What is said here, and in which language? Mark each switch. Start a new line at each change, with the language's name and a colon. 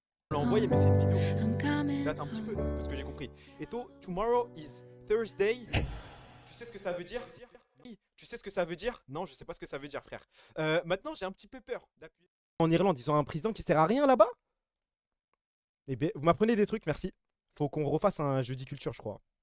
French: On l'a envoyé, mais c'est une vidéo qui date un petit peu, de ce que j'ai compris.
English: Eto, tomorrow is Thursday.
French: Tu sais ce que ça veut dire? Tu sais ce que ça veut dire? Non, je sais pas ce que ça veut dire, frère. Maintenant, j'ai un petit peu peur d'appuyer. En Irlande, ils ont un président qui sert à rien là-bas? Eh bien, vous m'apprenez des trucs, merci. Faut qu'on refasse un jeudi culture, je crois.